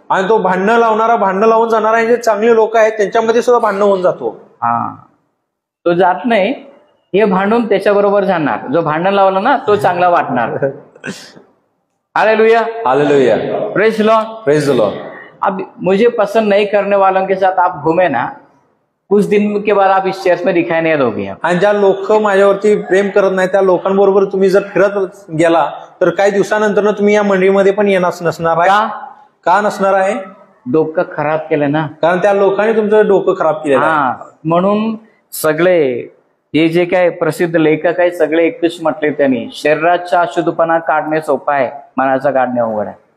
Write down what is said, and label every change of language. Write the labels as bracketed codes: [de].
[mr] आणि तो भांडणं लावणारा भांडणं लावून जाणारा जे चांगले लोक आहेत त्यांच्यामध्ये सुद्धा भांडणं होऊन जातो. हा, तो जात नाही, हे भांडून त्याच्याबरोबर जाणार. जो भांडण लावला ना तो चांगला वाटणार. Hallelujah. Hallelujah. [en] Praise the Lord. Praise the Lord. [hi] अब मुझे पसंद नहीं करने वालों के साथ आप घूमे ना, कुछ दिन के बाद आप इस चर्च में दिखाई नहीं दोगे. [mr] आणि ज्या लोक माझ्यावरती प्रेम करत नाही त्या लोकांबरोबर तुम्ही जर फिरत गेला तर काही दिवसानंतर तुम्ही या मंडळीमध्ये पण येणार नसणार आहे. का नसणार आहे? डोकं खराब केलं ना. कारण त्या लोकांनी तुमचं डोकं खराब केलं. हा, म्हणून सगळे हे जे काय प्रसिद्ध लेखक आहे सगळे एकच म्हटले त्यांनी, शरीराचा अशुद्धपणा काढणे सोपा आहे, मनाचा काढणे अवघड आहे.